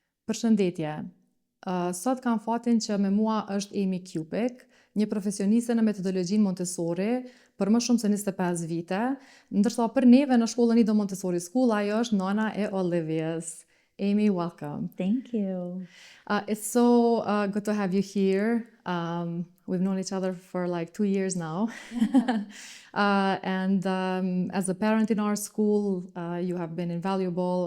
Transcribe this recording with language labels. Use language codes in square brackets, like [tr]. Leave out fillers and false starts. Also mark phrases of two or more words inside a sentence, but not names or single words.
[sq] Përshëndetje. Sot kam fatin që me mua është Amy Cupic, një profesioniste në metodologjinë Montessori për më shumë se 25 vite, ndërsa për neve në shkollën Nido Montessori School ajo është nona e Olivia's. [en] Amy, welcome. Thank you. It's so good to have you here. We've known each other for like 2 years now. And as a parent in our school, you have been invaluable.